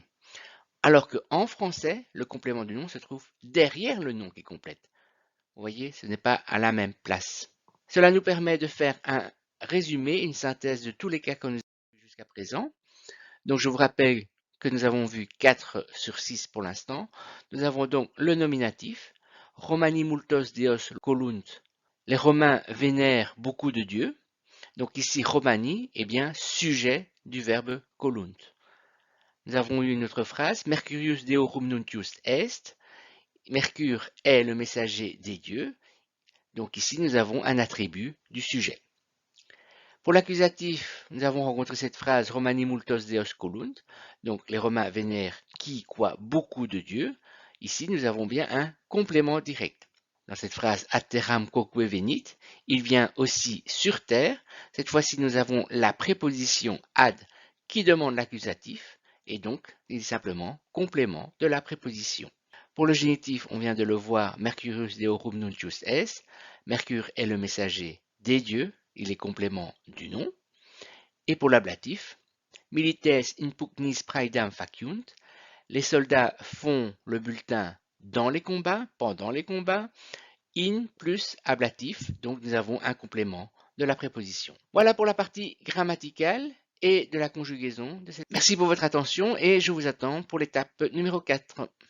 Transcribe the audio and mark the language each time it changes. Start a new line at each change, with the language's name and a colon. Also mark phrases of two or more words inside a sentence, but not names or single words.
French: Alors qu'en français, le complément du nom se trouve derrière le nom qui complète. Vous voyez, ce n'est pas à la même place. Cela nous permet de faire un résumé, une synthèse de tous les cas que nous avons vus jusqu'à présent. Donc, je vous rappelle que nous avons vu 4 sur 6 pour l'instant. Nous avons donc le nominatif.
Latin: Romani multos deos colunt.
French: Les Romains vénèrent beaucoup de dieux. Donc ici, Romani est bien sujet du verbe colunt. Nous avons eu une autre phrase.
Latin: Mercurius deorum nuntius est.
French: Mercure est le messager des dieux. Donc ici, nous avons un attribut du sujet. Pour l'accusatif, nous avons rencontré cette phrase
Latin: Romani multos deos colunt.
French: Donc les Romains vénèrent qui, quoi, beaucoup de dieux. Ici, nous avons bien un complément direct. Dans cette phrase
Latin: ad terram quoque venit,
French: il vient aussi sur terre. Cette fois-ci, nous avons la préposition ad qui demande l'accusatif et donc il est simplement complément de la préposition. Pour le génitif, on vient de le voir,
Latin: Mercurius deorum nuntius est.
French: Mercure est le messager des dieux, il est complément du nom. Et pour l'ablatif,
Latin: Milites in pugnis praedam faciunt.
French: Les soldats font le bulletin dans les combats, pendant les combats. In plus ablatif, donc nous avons un complément de la préposition. Voilà pour la partie grammaticale et de la conjugaison. Merci pour votre attention et je vous attends pour l'étape numéro 4.